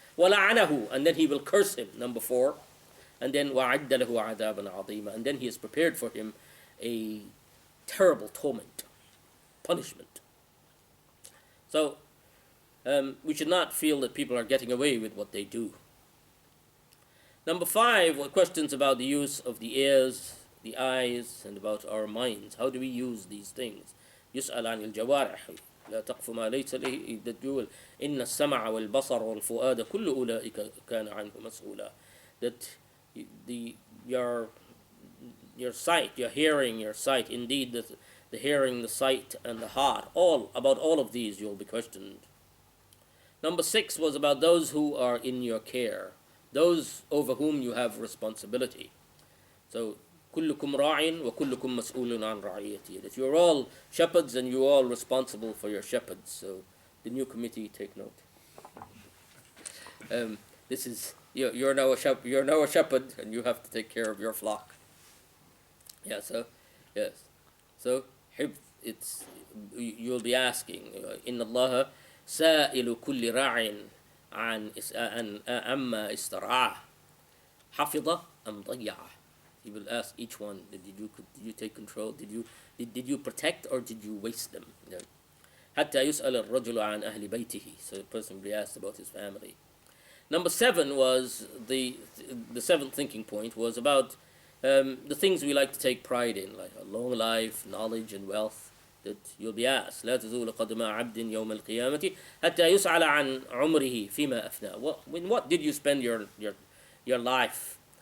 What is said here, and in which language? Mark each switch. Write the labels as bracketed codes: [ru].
[ar] وَلَعَنَهُ, [en] and then he will curse him. Number 4. And then [ar] وَعَدَّ لَهُ عَذَابًا عَظِيمًا, [en] and then he has prepared for him a terrible torment, punishment. So we should not feel that people are getting away with what they do. Number 5 were questions about the use of the ears, the eyes, and about our minds. How do we use these things? [ar] يسأل عن الجوارح لا تقف ما ليس له الدول إن السمع والبصر والفؤاد كل أولئك كان عنه مسؤولا. [en] That your sight, your hearing, your sight, indeed the hearing, the sight, and the heart, about all of these you'll be questioned. Number 6 was about those who are in your care, those over whom you have responsibility. So [ar] كلكم راع وكلكم مسؤول عن رعيته, [en] that you're all shepherds and you're all responsible for your shepherds. So the new committee, take note. This is you're now a shepherd and you have to take care of your flock. Yeah. So yes. So it's you'll be asking, [ar] إن الله سائل كل راع عن أما استرعاه حفظ أم ضيعه. [en] He will ask each one, did you take control? Did you protect or did you waste them? [ar] حتى يسأل الرجل عن أهل بيته. [en] So the person will be asked about his family. Number 7 was the 7th thinking point was about the things we like to take pride in, like a long life, knowledge, and wealth. That you'll be asked, [ar] لا تزول قدم عبد يوم القيامة حتى يسأل عن عمره فيما أفنى. [en] What did you spend your life?